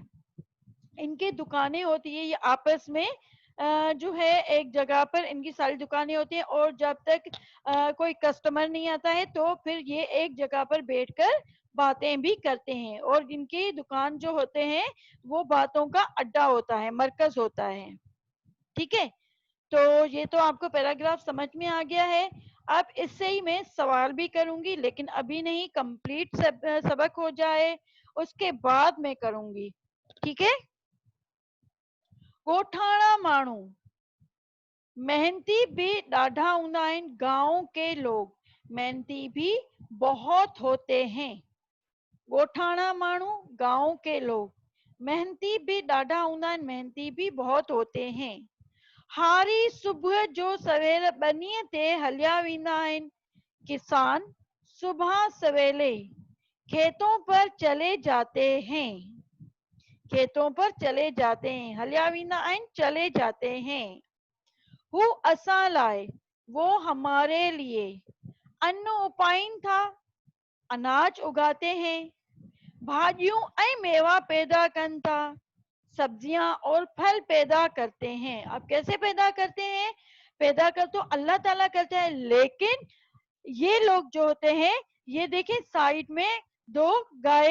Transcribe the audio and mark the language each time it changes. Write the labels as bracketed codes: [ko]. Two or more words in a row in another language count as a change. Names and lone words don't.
[ur] ان کی دکانیں ہوتی ہے، یہ آپس میں جو ہے ایک جگہ پر ان کی ساری دکانیں ہوتی ہیں، اور جب تک کوئی کسٹمر نہیں آتا ہے تو پھر یہ ایک جگہ پر بیٹھ کر باتیں بھی کرتے ہیں، اور ان کی دکان جو ہوتے ہیں وہ باتوں کا اڈا ہوتا ہے، مرکز ہوتا ہے. ٹھیک ہے، تو یہ تو آپ کو پیراگراف سمجھ میں آ گیا ہے. اب اس سے ہی میں سوال بھی کروں گی، لیکن ابھی نہیں، کمپلیٹ سبق ہو جائے اس کے بعد میں کروں گی. ٹھیک ہے, [sd] ॻोठाणा माण्हू मेहनती भी ॾाढा हूंदा आहिनि, [ur] گاؤں کے لوگ محنتی بھی بہت ہوتے ہیں. [sd] ॻोठाणा माण्हू, [ur] گاؤں کے لوگ محنتی بھی [sd] ॾाढा हूंदा आहिनि, [ur] محنتی بھی بہت ہوتے ہیں. [sd] हारी सुबह जो सवेल बनीअ ते हलिया वेंदा आहिनि, [ur] کسان صبح سویرے کھیتوں پر چلے جاتے ہیں، کھیتوں پر چلے جاتے ہیں, खेतों पर चले जाते हैं, [sd] हलिया वेंदा आहिनि, [ur] چلے جاتے ہیں. [sd] हू असां लाइ, [ur] وہ ہمارے لیے, [sd] अन्न उपाइन था, [ur] اناج اگاتے ہیں, [sd] भाजियों ऐं मेवा पैदा कन था, [ur] سبزیاں اور پھل پیدا کرتے ہیں. اب کیسے پیدا کرتے ہیں? پیدا کر تو اللہ تعالیٰ کرتا ہے، لیکن یہ لوگ جو ہوتے ہیں، یہ دیکھیں سائیڈ میں دو گائے